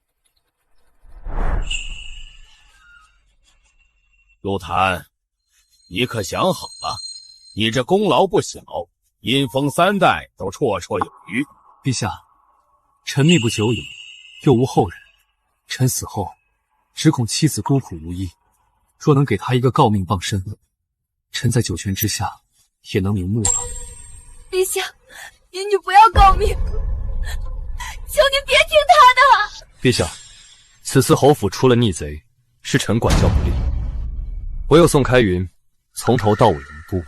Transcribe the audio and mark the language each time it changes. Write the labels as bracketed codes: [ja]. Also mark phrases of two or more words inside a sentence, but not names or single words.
[zh] 陸檀，你可想好了？你這功勞不小，陰風3代都綽綽有餘。陛下，臣命不久矣，又無後人，臣死後，只恐妻子孤苦無依。若能給他一個誥命傍身，臣在九泉之下也能瞑目了。陛下， 您就不要告密，求您别听他的。陛下，此次侯府出了逆贼，是臣管教不力，唯有宋开云从头到尾无辜。